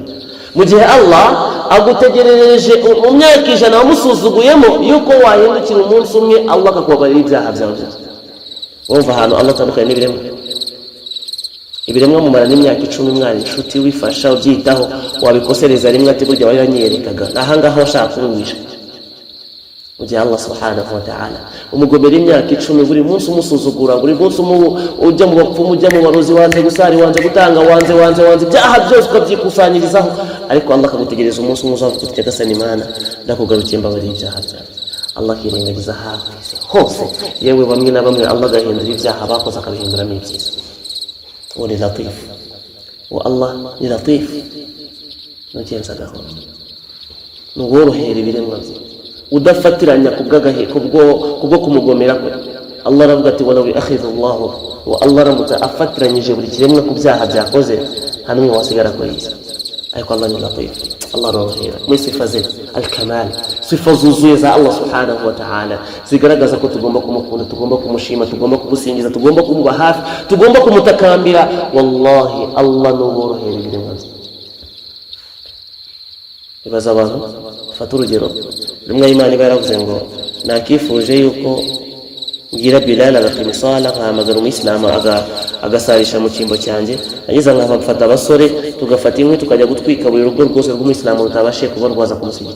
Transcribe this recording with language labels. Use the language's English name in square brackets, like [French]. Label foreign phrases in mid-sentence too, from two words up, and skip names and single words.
[Kinyarwanda] Mu gihe Allah agutegereje mu myaka 100 wamusuzuguyemo yuko wahindukira umunsi umwe Allah akakubabarira ibyaha byawe. Wumva ahantu Allah atandukanye n'ibiremwa. Ibiremwa mu marana imyaka 10 mwari inshuti wifasha ubyitaho, wabikosereza rimwe ati burya wari yanyerekaga aha ngaho ashaka kumwisha. mu gihe Allah [Arabic] سبحانه وتعالى [Kinyarwanda] umugomera imyaka 10 buri munsi umusuzugura, buri munsi ujya mu bapfumu, ujya mu barozi, wanze gusari, wanze gutanga, wanze byaha byose ukabyikusanyirizaho, ariko Allah akagutegereza umunsi uzavuga uti Nyagasani Imana ndakugarukiye mbabarira ibyaha byawe. Allah akirengagiza hafi hose, yewe bamwe na bamwe Allah agahindura ibyaha bakoze akabihinduramo ibyiza. Uwo ni Latif, uwo Allah ni Latif, nugenza gahoro, nuworohera ibiremwa bye, udafatiranya kubwo kumugomera kwe. Allah aravuga ati [Arabic] ولو أخذ الله, [Kinyarwanda] wa Allah ramutse afatiranyije buri kiremwa ku byaha byakoze, nta n'umwe wasigara kuri iyi. Ariko Allah ni Latif, Allah arorohera muri sifa ze al-kamal, sifa zuzuye za Allah [Arabic] سبحانه وتعالى [Kinyarwanda] zigaragaza ko tugomba kumukunda, tugomba kumushima, tugomba kumusingiza, tugomba kumuba hafi, tugomba kumutakambira. Wallahi Allah n'uborohera ibiremwa bye. Ibaza abantu, fata urugero, rimwe Imana iba yaravuze ngo nakifuje yuko ngira Bilal agapima isala nkahamagara umuyisilamu agasarisha mu cyimbo cyanjye, ageza nkabafata abasore tugafata inkwi tukajya gutwika buri rugo rwose rw'umuyisilamu rutabashe kuba rwaza kumusigita.